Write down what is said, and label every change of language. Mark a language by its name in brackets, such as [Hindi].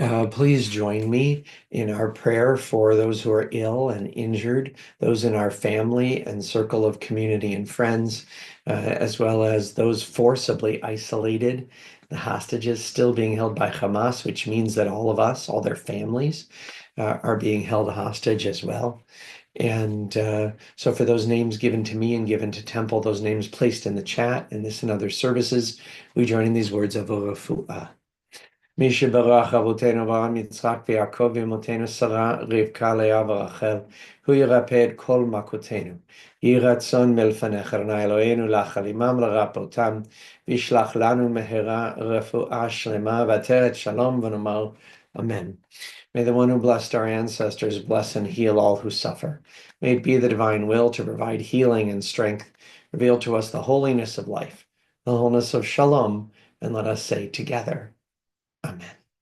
[English] Please join me in our prayer for those who are ill and injured, those in our family and circle of community and friends, as well as those forcibly isolated, the hostages still being held by Hamas, which means that all of us, all their families, are being held hostage as well. And so for those names given to me and given to Temple, those names placed in the chat and this and other services, we join in these words of Urefu'ah. [Hebrew] מי שברך אבותינו אברהם, יצחק ויעקב ואמותינו שרה, רבקה, לאה ורחל, הוא ירפא את כל מכותינו. יהי רצון מלפניך, אדוני אלוהינו, להחל עמם לרפאותם, וישלח לנו מהרה רפואה שלמה, ועטרת שלום, ונאמר Amen. [English] May the one who blessed our ancestors bless and heal all who suffer. May it be the divine will to provide healing and strength, reveal to us the holiness of life, the wholeness of shalom, and let us say together, Amen.